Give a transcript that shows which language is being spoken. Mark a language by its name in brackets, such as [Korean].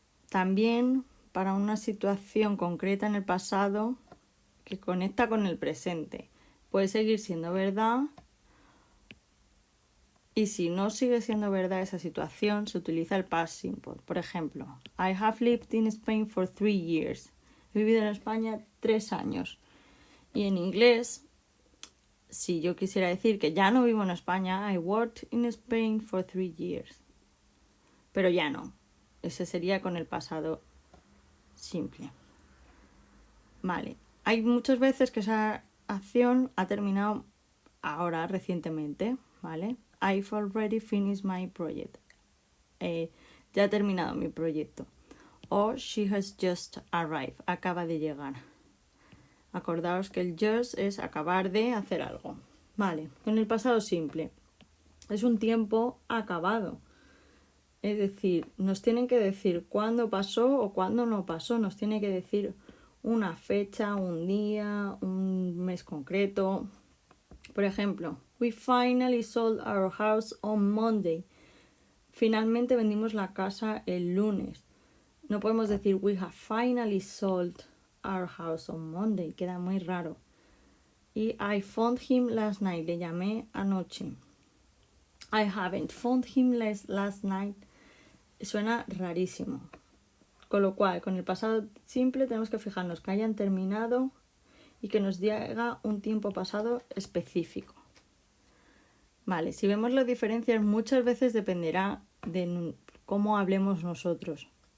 [Spanish] También para una situación concreta en el pasado que conecta con el presente. Puede seguir siendo verdad y si no sigue siendo verdad esa situación, se utiliza el past simple. Por ejemplo, [English] I have lived in Spain for 3 years. [Spanish] He vivido en España 3 años. Y en inglés, si yo quisiera decir que ya no vivo en España, [English] I worked in Spain for 3 years. [Spanish] Pero ya no. Ese sería con el pasado simple. Vale. Hay muchas veces que esa acción ha terminado ahora, recientemente, ¿vale? [English] I've already finished my project. [Spanish] Ya he terminado mi proyecto. O [English] she has just arrived. [Spanish] Acaba de llegar. Acordaos que el just es acabar de hacer algo. Vale, con el pasado simple. Es un tiempo acabado. Es decir, nos tienen que decir cuándo pasó o cuándo no pasó. Nos tiene que decir una fecha, un día, un mes concreto. Por ejemplo, [English] we finally sold our house on Monday. [Spanish] Finalmente vendimos la casa el lunes. No podemos decir [English] we have finally sold our house on Monday. [Spanish] Queda muy raro. [English] Y I phoned him last night. [Spanish] Le llamé anoche. [English] I haven't phoned him last night. [Spanish] Suena rarísimo. Con lo cual, con el pasado simple tenemos que fijarnos que hayan terminado y que nos diga un tiempo pasado específico. Vale, si vemos las diferencias, muchas veces dependerá de cómo hablemos nosotros.